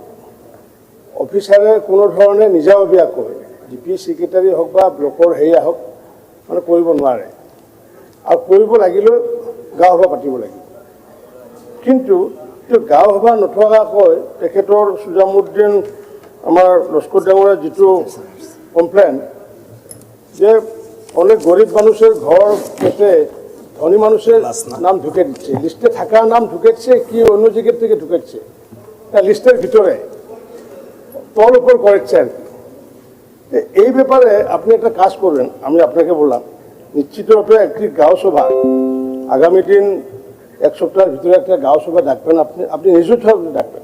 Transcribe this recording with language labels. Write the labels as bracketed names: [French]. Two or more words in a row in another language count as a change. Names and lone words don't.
[Assamese] অফিচাৰে কোনো ধৰণে নিজাববীয়াকৈ [English] GP secretary [Assamese] হওক বা ব্লকৰ হেৰিয়া হওক মানে কৰিব নোৱাৰে, আৰু কৰিব লাগিলেও গাঁও সভা পাতিব লাগিব। কিন্তু গাঁও সভা নথকাকৈ তেখেতৰ সুজামুদ্দিন আমাৰ লস্কৰ ডাঙৰীয়াৰ যিটো কমপ্লেইন যে [Bangla] অনেক গরিব মানুষের ঘর কেটে ধনী মানুষের নাম ঢুকে দিচ্ছে, লিস্টে থাকার নাম ঢুকেছে কি অন্য জায়গার থেকে ঢুকেছে, তা লিস্টের ভিতরে তল উপর করেছে আর কি। এই ব্যাপারে আপনি একটা কাজ করবেন, আমি আপনাকে বললাম নিশ্চিতভাবে একটি গাঁও সভা আগামী দিন এক সপ্তাহের ভিতরে একটা গাঁও সভা ডাকবেন, আপনি নিজস্বভাবে ডাকবেন।